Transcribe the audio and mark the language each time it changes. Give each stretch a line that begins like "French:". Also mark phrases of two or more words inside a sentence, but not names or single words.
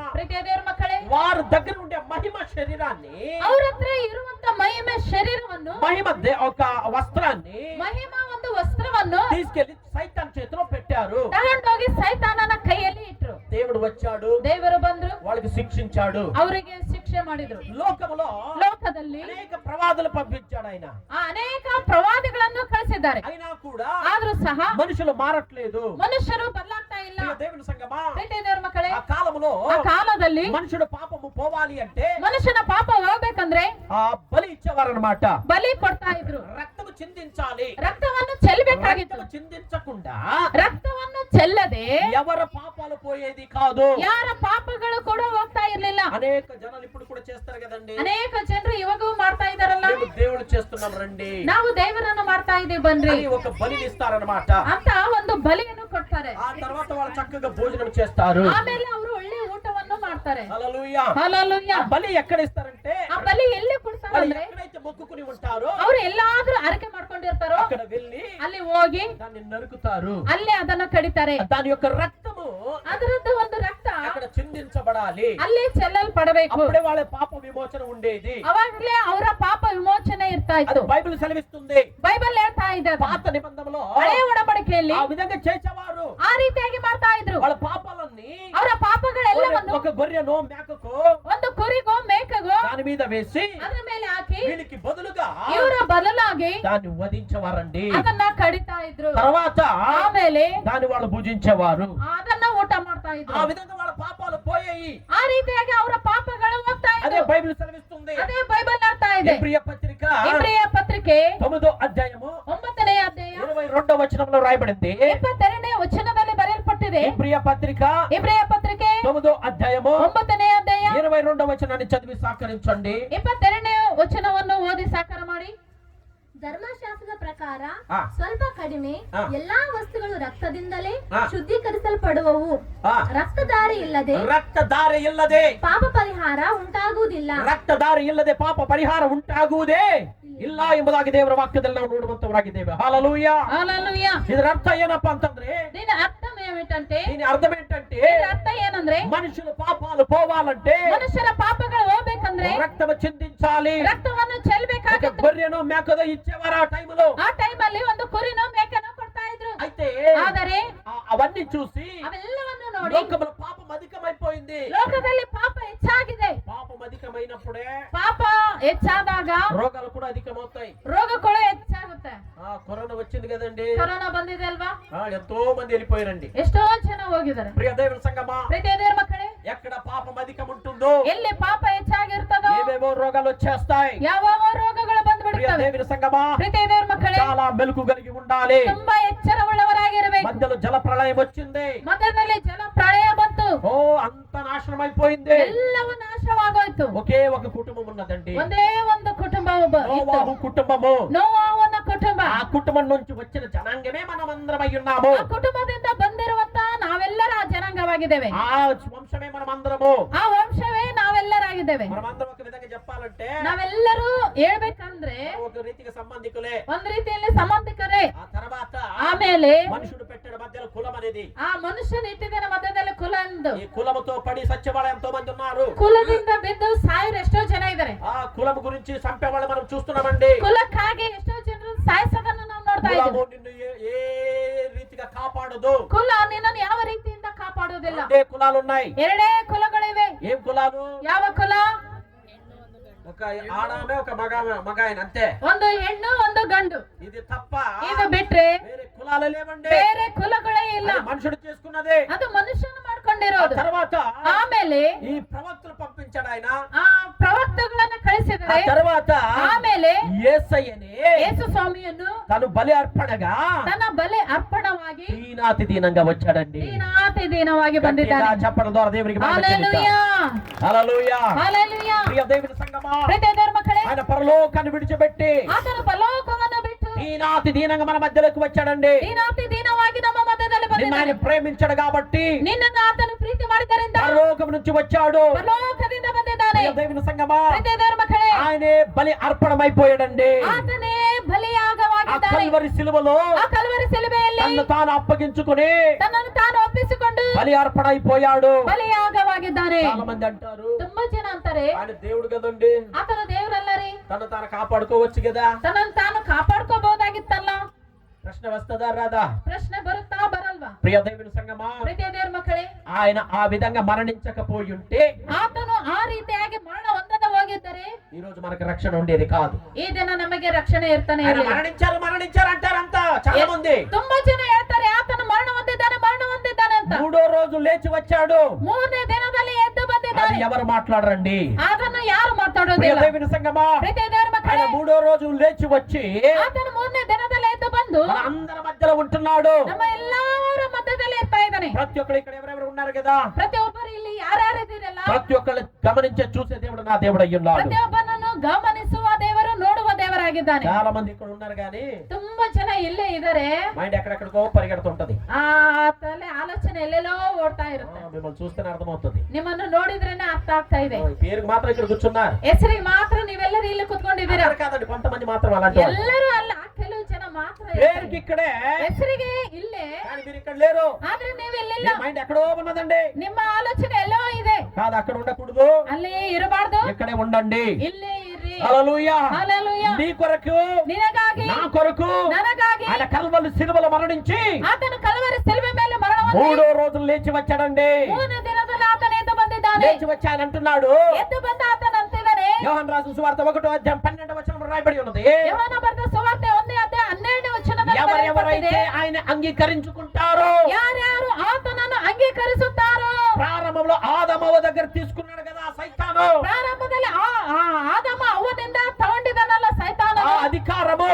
Kannada: ಪ್ರೀತಿಯ ದೇವರ ಮಕ್ಕಳೇ,
Telugu: వారి దగ్గర ఉండే మహిమ శరీరాన్ని,
Kannada: ಅವರ ಹತ್ರ ಇರುವಂತ ಮಹಿಮೆ ಶರೀರವನ್ನು,
Telugu: మహిమ ఒక వస్త్రాన్ని
Kannada: ಮಹಿಮ ಒಂದು ವಸ್ತ್ರವನ್ನು
Telugu: తీసుకెళ్లి సైతాన్ చేతిలో పెట్టారు.
Kannada: ತಗೊಂಡೋಗಿ ಸೈತಾನನ ಕೈಯಲ್ಲಿ ಇಟ್ರು.
Telugu: దేవుడు వచ్చాడు,
Kannada: ದೇವರು ಬಂದ್ರು,
Telugu: వాళ్ళకి శిక్షించాడు.
Kannada: ಅವರಿಗೆ ಶಿಕ್ಷೆ ಮಾಡಿದ್ರು. ಲೋಕದಲ್ಲಿ
Telugu: అనేక ప్రవాదులు పంపించాడు ఆయన.
Kannada: ಅನೇಕ ಪ್ರವಾದಿಗಳನ್ನು ಕಳಿಸಿದ್ದಾರೆ.
Telugu: అయినా కూడా
Kannada: ಆದ್ರೂ ಸಹ
Telugu: మనుషులు మారట్లేదు.
Kannada: ಮನುಷ್ಯರು ಬದಲಾಗ್ತಾ ಇಲ್ಲ.
Telugu: దేవుని సంగమా,
Kannada: ದೇವರ ಮಕ್ಕಳೇ,
Telugu: ఆ కాలంలో
Kannada: ಆ ಕಾಲದಲ್ಲಿ
Telugu: మనుషుడు పాపము పోవాలి అంటే
Kannada: ಮನುಷ್ಯನ ಪಾಪ ಹೋಗ್ಬೇಕಂದ್ರೆ
Telugu: ఆ బలి ఇచ్చేవారన్నమాట.
Kannada: ಬಲಿ ಕೊಡ್ತಾ ಇದ್ರು.
Telugu: రక్తము చిందించాలి.
Kannada: ರಕ್ತವನ್ನು ಚೆಲ್ಲಬೇಕಾಗಿತ್ತು.
Telugu: రక్తము చిందించకుండా
Kannada: ರಕ್ತವನ್ನು ಚೆಲ್ಲದೆ
Telugu: ఎవರ పాపాలు పోయేది కాదు.
Kannada: ಯಾರ ಪಾಪಗಳು ಕೂಡ ಹೋಗ್ತಾ ಇರ್ಲಿಲ್ಲ.
Telugu: అనేక జనాలు ఇప్పుడు కూడా చేస్తారు కదండి.
Kannada: ಅನೇಕ ಜನರು ಇವಾಗೂ ಮಾಡ್ತಾ ಇದಾರಲ್ಲ,
Telugu: మేము దేవుడు చేస్తున్నాం రండి,
Kannada: ನಾವು ದೇವರನ್ನು ಮಾಡ್ತಾ ಇದೀವಿ ಬನ್ರಿ
Telugu: అని ఒక బలిని ఇస్తారన్నమాట.
Kannada: ಅಂತ ಒಂದು ಬಲಿಯನ್ನು ಕೊಡ್ತಾರೆ.
Telugu: ఆ తర్వాత వాళ్ళు చక్కగా భోజనం చేస్తారు.
Kannada: ಆಮೇಲೆ ಅವರು ಒಳ್ಳೆ ಊಟವನ್ನು ಮಾಡ್ತಾರೆ.
Telugu: హల్లెలూయా.
Kannada: ಹಲ್ಲೆಲೂಯಾ.
Telugu: ఆ బలి ఎక్కడ ఇస్తారంటే
Kannada: ಆ ಬಲಿ ಎಲ್ಲಿ ಕೊಡ್ತಾರೆ
Telugu: వాళ్ళు
Kannada: ಅಂದ್ರೆ,
Telugu: ఎక్కడైతే మొక్కుకుని ఉంటారో
Kannada: ಅವ್ರು ಎಲ್ಲಾದ್ರೂ ಅರಕೆ ಮಾಡ್ಕೊಂಡಿರ್ತಾರೋ
Telugu: అక్కడ వెళ్ళి
Kannada: ಅಲ್ಲಿ ಹೋಗಿ
Telugu: దాన్ని నరుకుతారు.
Kannada: ಅಲ್ಲೇ ಅದನ್ನ ಕಡಿತಾರೆ.
Telugu: దాని యొక్క రక్తము
Kannada: ಅದರದ್ದು ಒಂದು ರಕ್ತ
Telugu: అక్కడ చిందించబడాలి.
Kannada: ಅಲ್ಲಿ ಚೆಲ್ಲಲ್ಪಡಬೇಕು.
Telugu: అప్పుడే వాళ్ళ పాప విమోచన ఉండేది.
Kannada: ಅವಾಗ್ಲೇ ಅವರ ಪಾಪ ವಿಮೋಚನೆ ಇರ್ತಾ
Telugu: అది
Kannada: ಇತ್ತು.
Telugu: బైబిల్ సెలవిస్తుంది.
Kannada: ಬೈಬಲ್ ಹೇಳ್ತಾ ಇದೆ,
Telugu: పాత నిబంధనలో
Kannada: ಹಳೆ ಒಡಂಬಡಿಕೆಯಲ್ಲಿ
Telugu: ఆ విధంగా చేసేవారు.
Kannada: ಆ ರೀತಿಯಾಗಿ ಮಾಡ್ತಾ ಇದ್ರು.
Telugu: వాళ్ళ పాపాలన్నీ
Kannada: ಅವರ ಪಾಪಗಳೆಲ್ಲವನ್ನು
Telugu: ఒక గొర్రెనో మేకకో
Kannada: ಒಂದು ಕುರಿಗೋ ಮೇಕಗೋ
Telugu: దాని మీద వేసి
Kannada: ಅದ್ರ ಮೇಲೆ ಹಾಕಿ
Telugu: వీళ్ళకి బదులుగా
Kannada: ಇವರ ಬದಲಾಗಿ
Telugu: దాన్ని వధించేవారండి.
Kannada: ಅದನ್ನ ಕಡಿತಾ ಇದ್ರು.
Telugu: తర్వాత
Kannada: ಆಮೇಲೆ
Telugu: దాన్ని వాళ్ళు భుజించేవారు.
Kannada: ಅದನ್ನ ಊಟ ಮಾಡ್ತಾ
Telugu: ఆ
Kannada: ಇದ್ರು.
Telugu: విధంగా వాళ్ళ పాపాలు పోయాయి.
Kannada: ಆ ರೀತಿಯಾಗಿ ಅವರ ಪಾಪಗಳು ಹೋಗ್ತಾ
Telugu: అదే
Kannada: ಇದ್ರು.
Telugu: బైబిల్ సెలవిస్తుంది.
Kannada: ಅದೇ ಬೈಬಲ್ ಹೇಳ್ತಾ ಇದೆ.
Telugu: ఇబ్రియ పత్రిక
Kannada: ಇಬ್ರಿಯ ಪತ್ರಿಕೆ
Telugu: 9వ అధ్యాయము
Kannada: 9ನೇ ಅಧ್ಯಾಯ
Telugu: 22వ వచనంలో రాయబడింది.
Kannada: 22ನೇ ವಚನದಲ್ಲಿ ಬರೆಯಲ್ಪಟ್ಟಿದೆ.
Telugu: ఇబ్రియ పత్రిక
Kannada: ಇಬ್ರಿಯ ಪತ್ರಿಕೆ
Telugu: 9వ అధ్యాయము
Kannada: 9ನೇ ಅಧ್ಯಾಯ
Telugu: 22వ వచనాన్ని చదివి సాకరించండి.
Kannada: 22ನೇ ವಚನವನ್ನು ಓದಿ ಸಾಕಾರ ಮಾಡಿ. ಧರ್ಮಶಾಸ್ತ್ರದ ಪ್ರಕಾರ ಆ. ಸ್ವಲ್ಪ ಕಡಿಮೆ ಆ. ಎಲ್ಲಾ ವಸ್ತುಗಳು ರಕ್ತದಿಂದಲೇ ಆ. ಶುದ್ಧೀಕರಿಸಲ್ಪಡುವವು. ಆ. ರಕ್ತಧಾರೆ ಇಲ್ಲದೆ ರಕ್ತಧಾರೆ ಇಲ್ಲದೆ ಪಾಪ ಪರಿಹಾರ ಉಂಟಾಗುವುದಿಲ್ಲ. ರಕ್ತಧಾರ ಇಲ್ಲದೆ ಪಾಪ ಪರಿಹಾರ ಉಂಟಾಗುವುದೇ ಇಲ್ಲ ಎಂಬುದಾಗಿ ದೇವರ ವಾಕ್ಯದಲ್ಲಿ ನಾವು ನೋಡುವಂತವರಾಗಿದ್ದೇವೆ.
Telugu: హల్లెలూయా.
Kannada: ಹಲ್ಲೆಲೂಯಾ. ಇದರ ಅರ್ಥ ಏನಪ್ಪಾ ಅಂತಂದ್ರೆ,
Telugu: దీని అర్థం ఏమిటంటే, దీని అర్థం ఏంటంటే దీని అర్థం ಏನಂದ್ರೆ, మనుషుల పాపాలు పోవాలంటే
Kannada: ಮನುಷ್ಯರ ಪಾಪಗಳು ಹೋಗ್ಬೇಕಂದ್ರೆ
Telugu: రక్తము చిందించాలి.
Kannada: ರಕ್ತವನ್ನು
Telugu: ఒక
Kannada: ಚೆಲ್ಲಬೇಕಾಗಿತ್ತು.
Telugu: గొర్రెను మేకదో ఇచ్చేవారు ఆ టైములో.
Kannada: ಆ ಟೈಮಲ್ಲಿ ಒಂದು ಕುರಿನೋ ಮೇಕನೋ ಕೊಡ್ತಾ ಇದ್ರು.
Telugu: అయితే
Kannada: ಆದರೆ
Telugu: అవన్నీ చూసి
Kannada: ಅವೆಲ್ಲವನ್ನು ನೋಡಿ
Telugu: లోకములో పాపం అధికమైపోయింది.
Kannada: ಲೋಕದಲ್ಲಿ ಪಾಪ ಹೆಚ್ಚಾಗಿದೆ.
Telugu: పాపం అధికమైనప్పుడే
Kannada: ಪಾಪ ಹೆಚ್ಚಾದಾಗ
Telugu: రోగాలు కూడా అధికమవుతాయి.
Kannada: ರೋಗಗಳು ಹೆಚ್ಚಾಗುತ್ತೆ.
Telugu: కరోనా వచ్చింది కదండి.
Kannada: ಕೊರೋನಾ ಬಂದಿದೆ ಅಲ್ವಾ?
Telugu: ఎంతో మంది వెళ్ళిపోయారండి.
Kannada: ಎಷ್ಟೋ ಜನ ಹೋಗಿದ್ದಾರೆ.
Telugu: ప్రియ దేవుని సంగమా,
Kannada: ಪ್ರೀತಿಯ ದೇವರ ಮಕ್ಕಳೇ,
Telugu: ఎక్కడ పాపం అధికం ఉంటుందో
Kannada: ಎಲ್ಲಿ ಪಾಪ ಹೆಚ್ಚಾಗಿರ್ತದೋ
Telugu: ఏవేవో రోగాలు వచ్చేస్తాయి.
Kannada: ಯಾವ ರೋಗಗಳು
Telugu: ప్రియ
Kannada: ಬಂದ್ಬಿಡುತ್ತವೆ.
Telugu: దేవుని సంగమా,
Kannada: ಪ್ರೀತಿಯ ದೇವರ ಮಕ್ಕಳೇ,
Telugu: చాలా మెలకు కలిగి ఉండాలి.
Kannada: ತುಂಬಾ ಎಚ್ಚರವುಳ್ಳವರಾಗಿರಬೇಕು.
Telugu: మధ్యలో జల ప్రళయం వచ్చింది.
Kannada: ಮಧ್ಯದಲ್ಲಿ ಜಲ ಪ್ರಳಯ ಬಂತು.
Telugu: ఓ అంత నాశనం అయిపోయింది.
Kannada: ಎಲ್ಲವೂ ನಾಶವಾಗೋಯ್ತು.
Telugu: ఒకే ఒక కుటుంబం ఉన్నదండి.
Kannada: ಒಂದೇ ಒಂದು ಕುಟುಂಬ
Telugu: నోవాహు కుటుంబము.
Kannada: ನೋವಾವನ ಕುಟುಂಬ.
Telugu: ఆ కుటుంబం నుంచి వచ్చిన జనాంగమే మనమందరం అయి ఉన్నాము.
Kannada: ಆ ಕುಟುಂಬದಿಂದ ಬಂದಿರುವಂತ ನಾವೆಲ್ಲರ ಆ ಜನಾಂಗವಾಗಿದ್ದೇವೆ.
Telugu: ఆ వంశమే మనమందరము.
Kannada: ಆ ವಂಶವೇ ನಾವೆಲ್ಲರಾಗಿದ್ದೇವೆ.
Telugu: మనమందరం ఒక విధంగా చెప్పాలంటే
Kannada: ನಾವೆಲ್ಲರೂ ಹೇಳ್ಬೇಕಂದ್ರೆ
Telugu: ఒక రీతిగా సంబంధికులే.
Kannada: ಒಂದ್ ರೀತಿಯಲ್ಲಿ ಸಂಬಂಧಿಕರೇ.
Telugu: ఆ తర్వాత
Kannada: ಆಮೇಲೆ
Telugu: మనుషుడు పెట్టిన మధ్యలో కులం అనేది,
Kannada: ಆ ಮನುಷ್ಯನ ಇಟ್ಟಿದ್ದ ಮಧ್ಯದಲ್ಲಿ ಕುಲ ಎಂದು,
Telugu: ఈ కులముతో పడి సత్యవాళ్ళు ఎంతో మంది ఉన్నారు.
Kannada: ಕುಲದಿಂದ ಬಿದ್ದು ಸಾಯಿರು ಎಷ್ಟೋ ಜನ ಇದ್ದಾರೆ.
Telugu: ఆ కులం గురించి చంపేవాళ్ళు మనం చూస్తున్నామండి.
Kannada: ಕುಲಕ್ಕಾಗಿ ಎಷ್ಟೋ ಜನರು ಸಾಯಿಸೋದನ್ನು ನಾವು ನೋಡ್ತಾ
Telugu: కులము
Kannada: ಇದ್ದೀವಿ.
Telugu: నిన్ను ఏ రీతిగా కాపాడదు.
Kannada: ಕುಲ ನಿನ್ನನ್ನು ಯಾವ ರೀತಿಯಿಂದ ಕಾಪಾಡುವುದಿಲ್ಲ.
Telugu: రెండే కులాలు ఉన్నాయి.
Kannada: ಎರಡೇ ಕುಲಗಳಿವೆ.
Telugu: ఏం కులాలు?
Kannada: ಯಾವ ಕುಲ?
Telugu: ఒక ఆడామె ఒక మగ ఆయన అంతే.
Kannada: ಒಂದು ಹೆಣ್ಣು ಒಂದು ಗಂಡು.
Telugu: ఇది తప్ప
Kannada: ಇದು ಬಿಟ್ರೆ
Telugu: వేరే కులాలు లేవండి.
Kannada: ಬೇರೆ కులಗಳೇ ಇಲ್ಲ.
Telugu: అది మనుషుడు చేసుకున్నదే.
Kannada: ಅದು ಮನುಷ್ಯನು ಮಾಡ್ಕೊಂಡಿರೋದು.
Telugu: తర్వాత
Kannada: ಆಮೇಲೆ
Telugu: ఈ ప్రవక్తలు పంపించాడు ఆయన.
Kannada: ಆ ಪ್ರವಕ್ತಗಳನ್ನ ಕಳಿಸಿದರೆ,
Telugu: తర్వాత
Kannada: ಆಮೇಲೆ
Telugu: యేసయ్యనే
Kannada: ಯೇಸು ಸ್ವಾಮಿಯನ್ನು
Telugu: తను బలి అర్పణగా
Kannada: ತನ್ನ ಬಲೆ ಅರ್ಪಣವಾಗಿ
Telugu: దీనాతి దీనంగా వచ్చాడండి.
Kannada: ದೀನಾತಿ ದೀನವಾಗಿ ಬಂದಿದ್ದಾನೆ.
Telugu: చెప్పడం ద్వారా దేవునికి మహిమ చెల్లిద్దాం. హల్లెలూయా. హల్లెలూయా. హల్లెలూయా. ప్రియ దేవుని సంగమా,
Kannada: ಪ್ರೀತಿಯ ದೇವರ ಮಕ್ಕಳೇ,
Telugu: ఆయన పరలోకాన్ని విడిచిపెట్టి
Kannada: ಆತನ ಪರಲೋಕವನ್ನು ಬಿಟ್ಟು
Telugu: దీనాతి దీనంగా మన మధ్యలోకి వచ్చాడండి.
Kannada: ದೀನಾತಿ ದೀನವಾಗಿ ನಮ್ಮ ಮಧ್ಯದಲ್ಲಿ
Telugu: నిన్ను ఆయన
Kannada: ಬಂದಿದ್ದಾನೆ.
Telugu: ప్రేమించాడు కాబట్టి
Kannada: ನಿನ್ನನ್ನು ಆತನು ಪ್ರೀತಿ ಮಾಡಿದ್ದರಿಂದ
Telugu: పరలోకం నుంచి వచ్చాడు.
Kannada: ಪರಲೋಕದಿಂದ ಬಂದಿದ್ದಾನೆ.
Telugu: ప్రియ దేవుని సంగమా,
Kannada: ಪ್ರೀತಿಯ ದೇವರ ಮಕ್ಕಳೇ,
Telugu: ఆయనే బలి అర్పణమైపోయాడండి.
Kannada: ಆತನೇ
Telugu: ఆ
Kannada: ಬಲಿಯಾಗವಾಗಿದ್ದಾನೆ.
Telugu: కల్వరి సిలువలో
Kannada: ಆ ಕಲ್ವರಿ ಸಿಲುಬೆಯಲ್ಲಿ
Telugu: తను తాను అప్పగించుకుని
Kannada: ತನ್ನನ್ನು ತಾನು ಒಪ್ಪಿಸಿಕೊಂಡು
Telugu: బలి అర్పణ అయిపోయాడు.
Kannada: ಬಲಿಯಾಗವಾಗಿದ್ದಾನೆ.
Telugu: చాలా మంది అంటారు,
Kannada: ತುಂಬಾ ಜನ ಅಂತಾರೆ,
Telugu: ఆయన దేవుడు కదండి,
Kannada: ಆತನು ದೇವರಲ್ಲ ರೀ,
Telugu: తను తాను కాపాడుకోవచ్చు కదా.
Kannada: ತನ್ನನ್ನು ತಾನು ಕಾಪಾಡ್ಕೋಬಹುದಾಗಿತ್ತಲ್ಲ.
Telugu: ప్రశ్న వస్తుందా రాదా?
Kannada: ಪ್ರಶ್ನೆ ಬರುತ್ತಾ ಬರಲ್ವಾ? ಹೌದಲ್ವಾ?
Telugu: ప్రియ దేవుని సంగమా,
Kannada: ಪ್ರೀತಿಯ ದೇವರ ಮಕ್ಕಳೇ,
Telugu: ఆయన ఆ విధంగా మరణించకపోయి ఉంటే
Kannada: ಆತನು ಆ ರೀತಿಯಾಗಿ ಮರಣ ಹೊಂದದ ಹೋಗಿದ್ದರೆ
Telugu: ఈ రోజు మనకు రక్షణ ఉండేది కాదు.
Kannada: ಈ ದಿನ ನಮಗೆ ರಕ್ಷಣೆ ಇರ್ತಾನೆ
Telugu: ఆయన
Kannada: ಇರಲಿಲ್ಲ.
Telugu: మరణించారు అంటారంట చాలా మంది.
Kannada: ತುಂಬಾ ಜನ ಹೇಳ್ತಾರೆ ಆತನು ಮರಣ ಹೊಂದಿದ್ದಾನೆ ಅಂತ.
Telugu: మూడో రోజు లేచి వచ్చాడు.
Kannada: ಮೂರನೇ ದಿನದಲ್ಲಿ ಎದ್ದು
Telugu: అది
Kannada: ಬಂದಿದ್ದಾನೆ.
Telugu: ఎవరు మాట్లాడరండి?
Kannada: ಅದನ್ನು ಯಾರು
Telugu: ప్రియ
Kannada: ಮಾತಾಡೋದಿಲ್ಲ.
Telugu: దేవుని సంగమా,
Kannada: ಪ್ರೀತಿಯ ದೇವರ ಮಕ್ಕಳೇ,
Telugu: ఆయన మూడో రోజు లేచి వచ్చి
Kannada: ಆತನು ಮೂರನೇ ದಿನದಲ್ಲಿ ಎದ್ದು ಬಂದು
Telugu: మన అందరి మధ్యలో ఉంటున్నాడు.
Kannada: ನಮ್ಮ ಎಲ್ಲರ ಮಧ್ಯದಲ್ಲಿ ಇರ್ತಾ ಇದ್ದಾನೆ.
Telugu: ప్రతి ఒక్కరు ఇక్కడ ఎవరెవరు ఉన్నారు కదా,
Kannada: ಪ್ರತಿಯೊಬ್ಬರು ಇಲ್ಲಿ ಯಾರ್ಯಾರು ಇದ್ದೀರಲ್ಲ,
Telugu: ప్రతి ఒక్కరు గమనించే చూసే దేవుడు నా దేవుడు అయ్యి ఉన్నాడు.
Kannada: ಪ್ರತಿಯೊಬ್ಬನನ್ನು ಗಮನಿಸುವ ದೇವರು, ನೋಡುವ ದೇವರಾಗಿದ್ದಾನೆ.
Telugu: చాలా మంది ఇక్కడ ఉన్నారు కానీ
Kannada: ತುಂಬಾ ಜನ ಇಲ್ಲೇ ಇದ್ದಾರೆ.
Telugu: మైండ్ ఎక్కడెక్కడికో పరిగెడుతుంటది.
Kannada: ಆ ತಲೆ ಆಲೋಚನೆ ಎಲ್ಲೆಲ್ಲೋ ಓಡ್ತಾ ಇರುತ್ತೆ.
Telugu: మిమ్మల్ని చూస్తేనే అర్థమవుతుంది.
Kannada: ನಿಮ್ಮನ್ನು ನೋಡಿದ್ರೇನೆ ಅರ್ಥ ಆಗ್ತಾ ಇದೆ.
Telugu: ఈ పేరుకి మాత్రం ఇక్కడ కూర్చున్నారు.
Kannada: ಹೆಸರಿಗೆ ಮಾತ್ರ ನೀವೆಲ್ಲರೂ ಇಲ್ಲಿ ಕುತ್ಕೊಂಡಿದ್ದೀರಾ.
Telugu: అందరూ కాదండి, కొంతమంది మాత్రం అలాంటి వాళ్ళు.
Kannada: ಎಲ್ಲರೂ ಅಲ್ಲ, ಕೆಲವು ಜನ ಮಾತ್ರ
Telugu: పేరుకి ఇక్కడే,
Kannada: ಹೆಸರಿಗೆ ಇಲ್ಲೇ,
Telugu: కానీ మీరు ఇక్కడ లేరు.
Kannada: ಆದ್ರೆ ನೀವು ಇಲ್ಲಿಲ್ಲ.
Telugu: మీ మైండ్ ఎక్కడో ఉన్నదండి.
Kannada: ನಿಮ್ಮ ಆಲೋಚನೆ ಎಲ್ಲೋ ಇದೆ.
Telugu: కాదు, అక్కడ ఉండకూడదు,
Kannada: ಅಲ್ಲಿ ಇರಬಾರ್ದು,
Telugu: ఇక్కడే ఉండండి.
Kannada: ಇಲ್ಲೇ ಇರ್ರಿ.
Telugu: హల్లెలూయా. హల్లెలూయా. నీ కొరకు,
Kannada: ನಿನಗಾಗಿ,
Telugu: నా కొరకు
Kannada: ನನಗಾಗಿ
Telugu: ఆయన కల్వరి సిలువలో మరణించి
Kannada: ಆತನು ಕಲ್ವರಿ ಶಿಲುಬೆ ಮೇಲೆ ಮರಣ ಹೊಂದಿ
Telugu: మూడో రోజులు లేచి వచ్చాడండి.
Kannada: ಮೂರನೇ ದಿನದಲ್ಲಿ ಆತನು ಎದ್ದು ಬಂದಿದ್ದಾನೆ.
Telugu: లేచి వచ్చానంటున్నాడు.
Kannada: ಎದ್ದು ಬಂದ ಆತನು ಅಂತಿದ್ದಾನೆ.
Telugu: యోహాను రాసిన సువార్త 1:12 రాయబడి ఉన్నది.
Kannada: ಯೋಹಾನ ಬರೆದ ಸುವಾರ್ತೆ 1:12
Telugu: ఎవరెవరైతే ఆయన అంగీకరించుకుంటారో,
Kannada: ಯಾರ್ಯಾರು ಆತನನ್ನು ಅಂಗೀಕರಿಸುತ್ತಾರೋ.
Telugu: ప్రారంభంలో ఆదామవ దగ్గర తీసుకున్నాడు కదా సైతాను,
Kannada: ಪ್ರಾರಂಭದಲ್ಲಿ ಆದಮ ಅವನಿಂದ ತಗೊಂಡಿದನಲ್ಲ ಸೈತಾನ,
Telugu: ఆ అధికారము